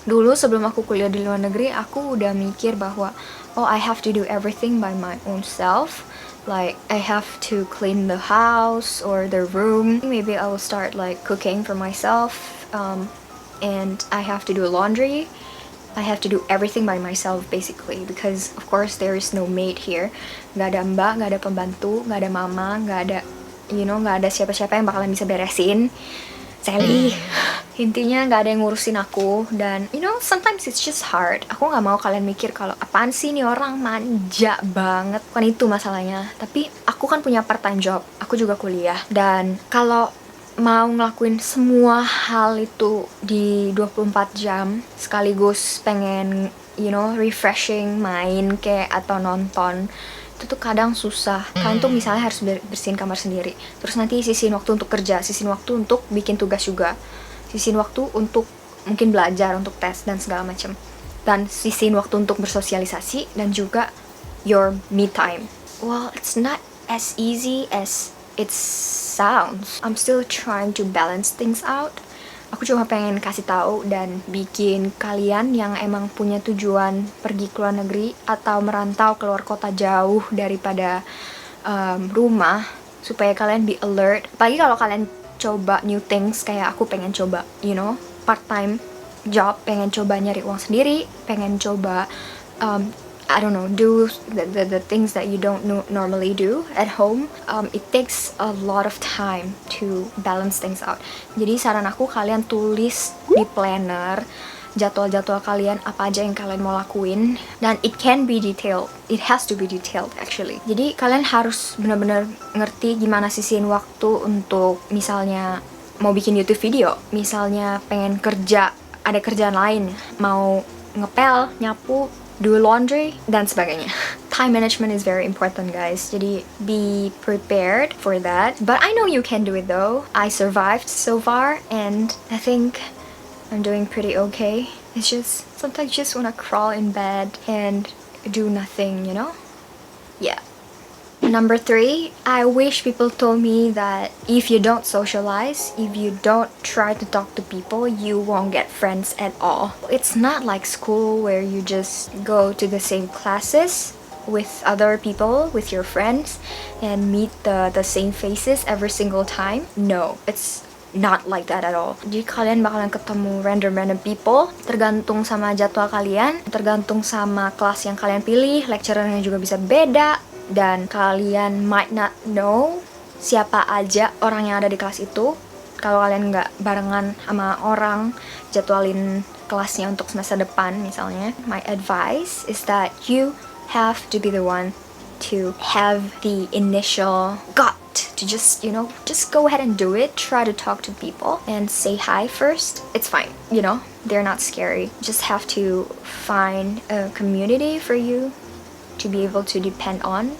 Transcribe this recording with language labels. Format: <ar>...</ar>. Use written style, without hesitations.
<id>Dulu sebelum aku kuliah di luar negeri, aku udah mikir bahwa oh,</id> <en>I have to do everything by my own self. Like I have to clean the house or the room. Maybe I will start like cooking for myself, and I have to do laundry. I have to do everything by myself basically because of course there is no maid here.</en> <id>Gak ada mbak, gak ada pembantu, gak ada mama, gak ada gak ada siapa-siapa yang bakalan bisa beresin. Sally, intinya nggak ada yang ngurusin aku.</id> <en>Dan sometimes it's just hard.</en> <id>Aku nggak mau kalian mikir kalau apaan sih nih orang manja banget. Bukan itu masalahnya, tapi aku kan punya part time job, aku juga kuliah. Dan kalau mau ngelakuin semua hal itu di 24 jam sekaligus pengen refreshing, main kayak atau nonton, itu tuh kadang susah. Kalian tuh misalnya harus bersihin kamar sendiri, terus nanti sisihin waktu untuk kerja, sisihin waktu untuk bikin tugas juga, sisihin waktu untuk mungkin belajar, untuk tes dan segala macam, dan sisihin waktu untuk bersosialisasi dan juga your me time.</id> <en>Well, it's not as easy as it sounds. I'm still trying to balance things out.</en> <id>Aku cuma pengen kasih tahu dan bikin kalian yang emang punya tujuan pergi ke luar negeri atau merantau keluar kota jauh daripada rumah, supaya kalian be alert. Apalagi kalau kalian coba</id> <en>new things,</en> <id>kayak aku pengen coba</id> <en>part time job,</en> <id>pengen coba nyari uang sendiri, pengen coba</id> <en>I don't know, do the things that you don't normally do at home. It takes a lot of time to balance things out.</en> <id>Jadi saran aku, kalian tulis di planner jadwal-jadwal kalian, apa aja yang kalian mau lakuin, dan</id> <en>it can be detailed. It has to be detailed actually.</en> <id>Jadi kalian harus benar-benar ngerti gimana sisihin waktu untuk misalnya mau bikin YouTube video, misalnya pengen kerja, ada kerjaan lain, mau ngepel, nyapu, do laundry, dan sebagainya.</id> <en>Time management is very important, guys. Jadi be prepared for that. But I know you can do it though. I survived so far and I think I'm doing pretty okay. It's just sometimes you just wanna crawl in bed and do nothing, Yeah. Number 3, I wish people told me that if you don't socialize, if you don't try to talk to people, you won't get friends at all. It's not like school where you just go to the same classes with other people, with your friends, and meet the same faces every single time. No, it's not like that at all.</en> <id>Jadi kalian bakalan ketemu random people, tergantung sama jadwal kalian, tergantung sama kelas yang kalian pilih, lecturernya juga bisa beda, dan kalian</id> <en>might not know</en> <id>siapa aja orang yang ada di kelas itu. Kalau kalian nggak barengan sama orang, jadwalin kelasnya untuk semester depan misalnya.</id> <en>My advice is that you have to be the one to have the initial gut to just go ahead and do it. Try to talk to people and say hi first. It's fine, they're not scary. Just have to find a community for you to be able to depend on.</en>